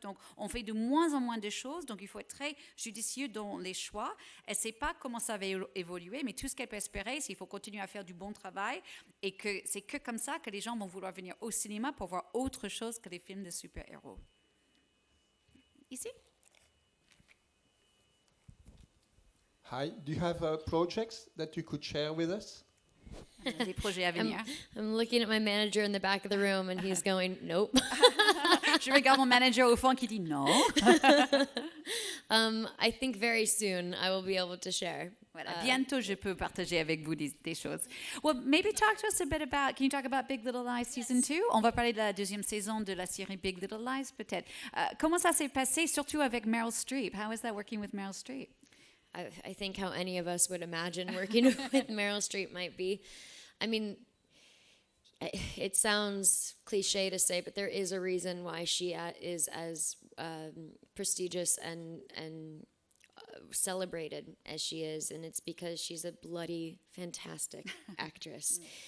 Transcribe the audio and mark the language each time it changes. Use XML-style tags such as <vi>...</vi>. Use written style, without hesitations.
<fr>Donc, on fait de moins en moins de choses, donc il faut être très judicieux dans les choix. Elle ne sait pas comment ça va évoluer, mais tout ce qu'elle peut espérer, c'est qu'il faut continuer à faire du bon travail et que c'est que comme ça que les gens vont vouloir venir au cinéma pour voir autre chose que les films de super-héros. Ici?</fr> <en>Hi, do you have projects that you could share with us?</en> <fr>Des projets à venir.</fr> <en>I'm looking at my manager in the back of the room and he's going, nope.</en> <fr>Je regarde mon manager au fond qui dit non.</fr> <en>I think very soon I will be able to share.</en> <fr>Voilà, bientôt je peux partager avec vous des choses.</fr> <en>Well, maybe talk to us a bit about, can you talk about Big Little Lies Season 2?</en> <fr>On va parler de la deuxième saison de la série Big Little Lies peut-être. Comment ça s'est passé, surtout avec Meryl Streep?</fr> <en>How is that working with Meryl Streep? I think how any of us would imagine working with Meryl Streep might be. I mean, it sounds cliche to say, but there is a reason why she is as prestigious and celebrated as she is, and it's because she's a bloody fantastic actress.</en>